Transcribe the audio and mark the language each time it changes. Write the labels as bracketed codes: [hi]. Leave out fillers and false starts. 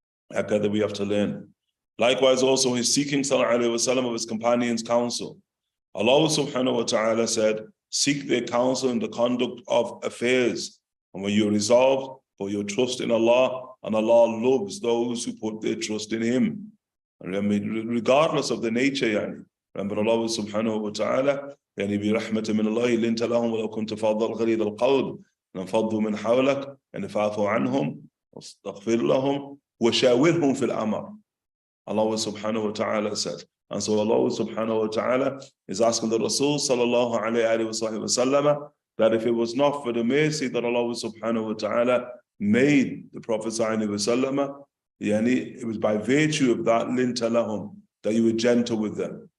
[en] That we have to learn. Likewise also his seeking ﷺ of his companions' counsel. Allah subhanahu wa ta'ala said, seek their counsel in the conduct of affairs. And when you resolve for your trust in Allah, and Allah loves those who put their trust in Him. [ar] And regardless of the nature, remember Allah subhanahu wa ta'ala, برحمة من الله لنت لهم ولو كنت فاضل غليظ القلب لانفضوا من حولك فاعف عنهم واستغفر لهم وشاورهم في الأمر. [en] Allah subhanahu wa ta'ala said. And so Allah subhanahu wa ta'ala is asking the Rasul sallallahu alayhi wa sallam that if it was not for the mercy that Allah subhanahu wa ta'ala made the Prophet sallallahu alayhi wa sallam, it was by virtue of that linta lahum, that you were gentle with them.